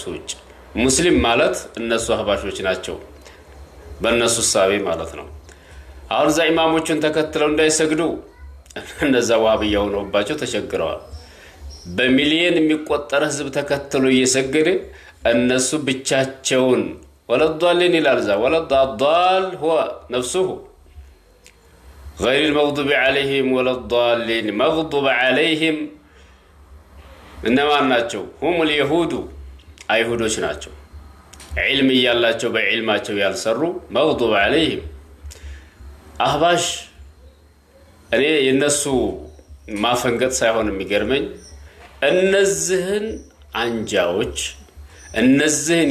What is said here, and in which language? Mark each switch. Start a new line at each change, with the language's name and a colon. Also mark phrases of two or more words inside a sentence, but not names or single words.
Amharic: ውጭ። ሙስሊም ማለት እነሱ አህባሾች ናቸው በእነሱ ሳቢ ማለት ነው። አሁን እዛ ኢማሞችን ተከትለው እንዳይሰግዱ እነዛ ዋህብያ ሆነውባቸው ተቸግረዋል። በሚሊዮን የሚቆጠር ህዝብ ተከትሎ እየሰገደ እነሱ ብቻቸውን ወለዷልን ይላል። ዛ ወለዷል
Arabic: هو نفسه غير المغضوب عليهم ولا الضالين مغضوب عليهم
Amharic: እነማን ናቸው?
Arabic: هم اليهود
Amharic: አይሁዶች ናቸው። ዒልም ያላቸው በዒልማቸው ያልሰሩ
Arabic: مغضوب عليهم
Amharic: አህባሽ። እኔ የነሱ ማፈንገጥ ሳይሆን የሚገርመኝ እነዚህን አንጃዎች እነዚህን